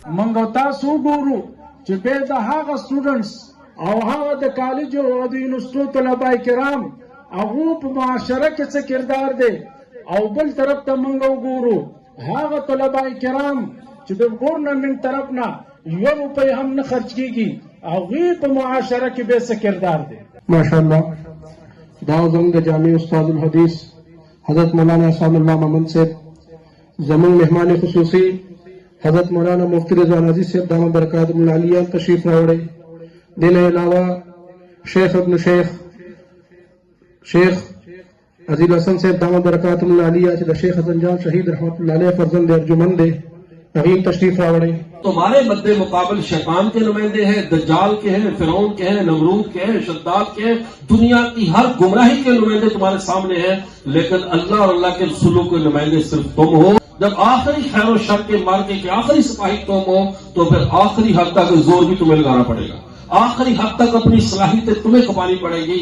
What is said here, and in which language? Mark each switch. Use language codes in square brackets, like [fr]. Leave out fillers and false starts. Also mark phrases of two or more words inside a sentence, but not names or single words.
[ps] موږ تاسو وګورو چې بیا د هغه سټوډنټس او هغه د کالج او د یونیورسټو طلبه کرام هغو په معاشره کې څه کردار دی، او بل طرف ته موږ وګورو هغه طلبه کرام چې د ګورنمنټ طرف نه یو روپۍ هم نه خرچ کیږي، هغوی په معاشره کې بیا څه کردار دی. ماشاءالله دا زموږ د جامع استاد الحدیث حضرت مولانا احسان اللہ محمد صاحب، زموږ مهمان خصوصی حضرت مولانا مفتی رضوان عزیز صاحب [ar] دامت برکاتهم العالیہ [ps] تشریف راوړی. دین علاوه شیخ ابن شیخ عزیز الحسن صاحب [ar] دامت برکاتهم العالیہ [ps] چې د شیخ حسن جان شہید [ar] رحمۃ اللہ علیہ [ps] فرزند ارجمند دی، هغې تشریف راوړی. [ur] تمہارے مد مقابل شیطان کے نمائندے ہیں، دجال کے ہیں، فرعون کے ہیں، نمرود کے ہیں، شداد کے ہیں، دنیا کی ہر گمراہی کے نمائندے تمہارے سامنے ہیں. لیکن اللہ اور اللہ کے رسولوں کے نمائندے صرف تم ہو. جب آخری خیر و شر کے مارکے کے آخری سپاہی تم ہو تو پھر آخری حد تک زور بھی تمہیں لگانا پڑے گا، آخری حد تک اپنی صلاحیتیں تمہیں کھپانی پڑے گی.